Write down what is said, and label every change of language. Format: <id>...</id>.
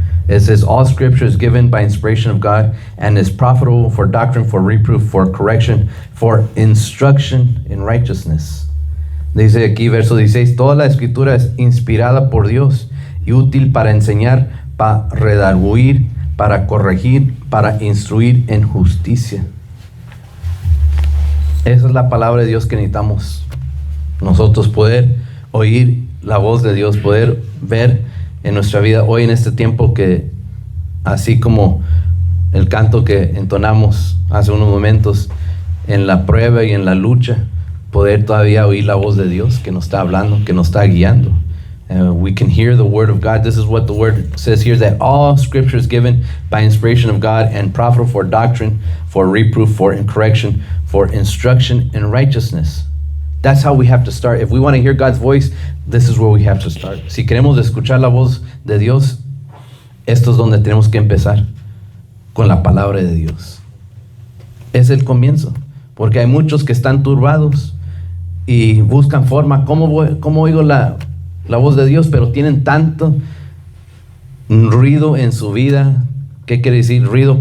<en>It says, all scripture is given by inspiration of God and is profitable for doctrine, for reproof, for correction, for instruction in righteousness.</en> <es>Dice aquí, verso 16, toda la escritura es inspirada por Dios y útil para enseñar, para redarguir, para corregir, para instruir en justicia. Esa es la palabra de Dios que necesitamos nosotros, poder oír la voz de Dios, poder ver en nuestra vida hoy en este tiempo, que así como el canto que entonamos hace unos momentos, en la prueba y en la lucha, poder todavía oír la voz de Dios que nos está hablando, que nos está guiando.</es> <en>We can hear the word of God. This is what the word says here, that all scripture is given by inspiration of God and profitable for doctrine, for reproof, for correction, for instruction in righteousness. That's how we have to start. If we want to hear God's voice, this is where we have to start.</en> <es>Si queremos escuchar la voz de Dios, esto es donde tenemos que empezar, con la palabra de Dios. Es el comienzo, porque hay muchos que están turbados y buscan forma. ¿Cómo oigo la voz de Dios? Pero tienen tanto ruido en su vida. ¿Qué quiere decir ruido?</es>